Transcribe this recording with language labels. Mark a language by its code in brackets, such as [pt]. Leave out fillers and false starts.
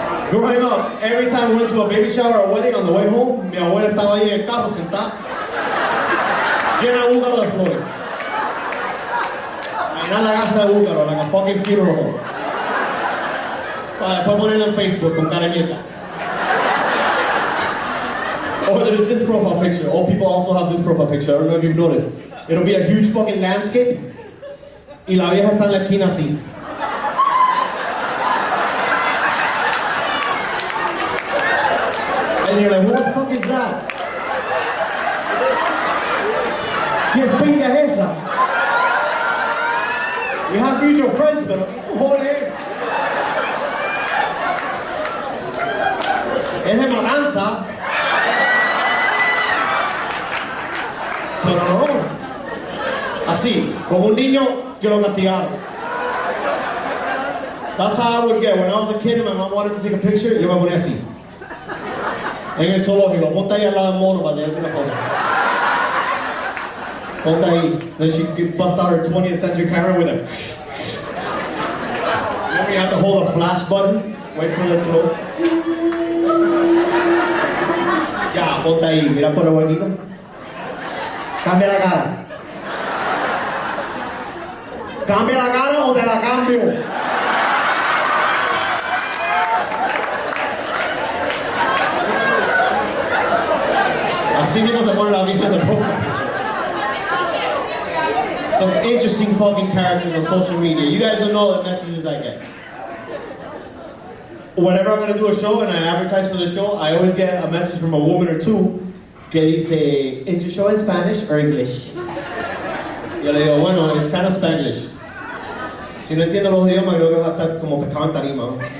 [en] Growing up, every time we went to a baby shower or a wedding, on the way home, [es] mi abuela estaba ahí en el carro sentada, llena de búlgaro de flores. Llenar la casa de búlgaro, [en] like a fucking funeral home. [es] Para después ponerlo en Facebook con cara de mierda. [en] Or there's this profile picture. Old people also have this profile picture. I don't know if you've noticed. It'll be a huge fucking landscape. [es] Y la vieja está en la esquina así. [en] And you're like, what the fuck is that? [es] ¿Qué pinga es esa? [en] We have mutual friends, [es] pero joder. Es de matanza. Pero no. Así, como un niño que lo castigaron. [en] That's how I would get. When I was a kid and my mom wanted to take a picture, [es] yo me ponía así. En el zoológico, ponte ahí al lado del mono para tenerte una foto. Ponte ahí. [en] Then she bust out her 20th century camera with a. Then you have to hold a flash button, wait for it to load. [es] Ya, ponte ahí, mira por el huequito. Cambia la cara. Cambia la cara o te la cambio. Así mismo se pone la vieja en el profile. [en] Some interesting fucking characters on social media. You guys don't know the messages I get. Whenever I'm going to do a show and I advertise for the show, I always get a message from a woman or two [es] que dice, [en] is your show in Spanish or English? [es] Yo le digo, bueno, [en] it's kind of Spanish. [es] Si no entiendo los idiomas, creo que va a estar como pescado en tarima.